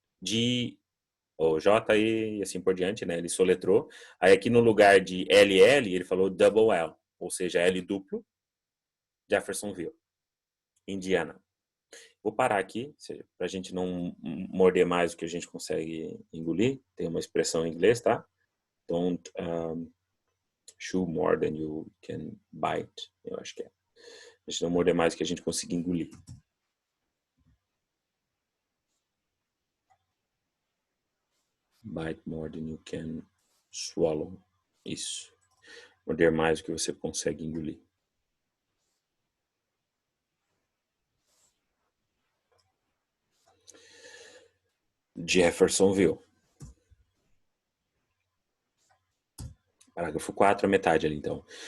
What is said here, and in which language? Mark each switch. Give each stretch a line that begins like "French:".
Portuguese: J e assim por diante, né? Ele soletrou. Aí aqui no lugar de LL, ele falou double L, ou seja, L duplo, Jeffersonville, Indiana. Vou parar aqui, para a gente não morder mais do que a gente consegue engolir. Tem uma expressão em inglês, tá?
English: Don't chew more than you can bite.
Portuguese: Eu acho que é. A gente não morder mais do que a gente conseguir engolir.
English: Bite more than you can swallow.
Portuguese: Isso. Morder mais do que você consegue engolir. Jeffersonville. Parágrafo 4, a metade ali, então.